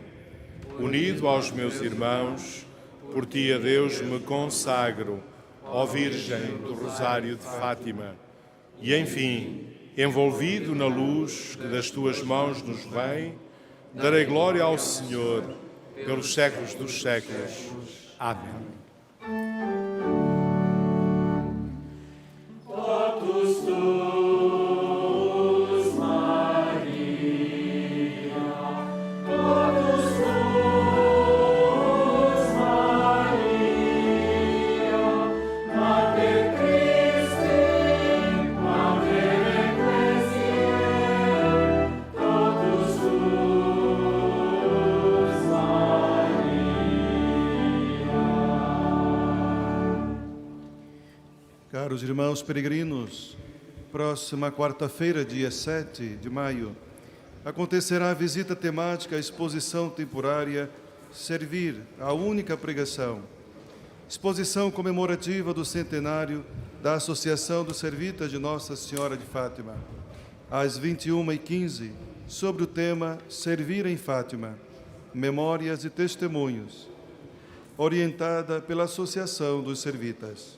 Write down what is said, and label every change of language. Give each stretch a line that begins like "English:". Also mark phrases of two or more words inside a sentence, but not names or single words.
Portuguese: Unido aos meus irmãos, por ti a Deus me consagro, ó Virgem do Rosário de Fátima. E, enfim, envolvido na luz que das tuas mãos nos vem, darei glória ao Senhor pelos séculos dos séculos. Amém.
Latin: Totus tuus, Maria, totus tuus, Maria, Mater Christi, Mater Ecclesiae, totus tuus, Maria.
Portuguese: Caros irmãos peregrinos, próxima quarta-feira, dia 7 de maio, acontecerá a visita temática à exposição temporária Servir, a única pregação. Exposição comemorativa do centenário da Associação dos Servitas de Nossa Senhora de Fátima, às 21h15, sobre o tema Servir em Fátima, Memórias e Testemunhos, orientada pela Associação dos Servitas.